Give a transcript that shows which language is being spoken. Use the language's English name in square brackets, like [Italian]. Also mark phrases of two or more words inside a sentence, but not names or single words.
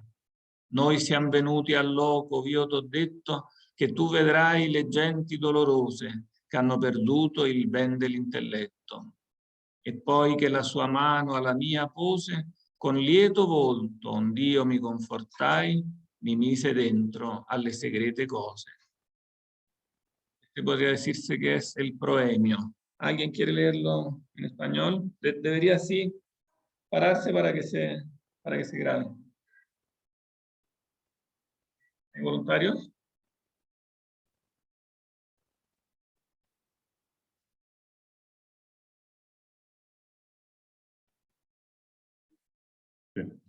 [Italian] Noi siamo venuti al loco, io t'ho detto, che tu vedrai le genti dolorose che hanno perduto il ben dell'intelletto. E poi che la sua mano alla mia pose, con lieto volto, ond'io mi confortai, mi mise dentro alle segrete cose. [Spanish] Este podría decirse que es el proemio. ¿Alguien quiere leerlo en español? Debería así pararse para que se grabe. ¿Hay voluntarios? Sí.